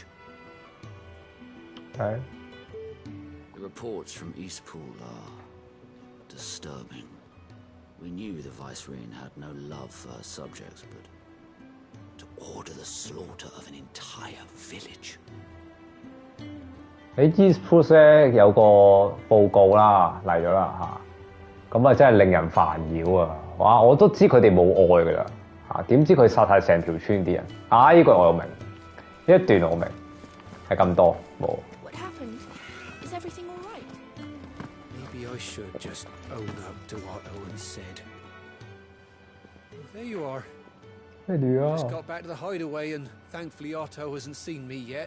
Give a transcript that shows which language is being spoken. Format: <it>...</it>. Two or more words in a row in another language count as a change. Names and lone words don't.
<en>Okay. The reports from Eastpool are disturbing. We knew the Vicereine had no love for her subjects, but to order the slaughter of an entire village.</en> <yue>喺 Eastpool 咧有個報告啦嚟咗啦嚇，咁啊真係令人煩擾啊！哇，我都知佢哋冇愛噶啦嚇，點知佢殺晒成條村啲人啊！呢個我又明，呢一段我明，係咁多冇。</yue> <en>What happened? Is everything all right? I should just own up to what Owen said. There you are. There you are. Just got back to the hideaway, and thankfully Otto hasn't seen me yet.</en>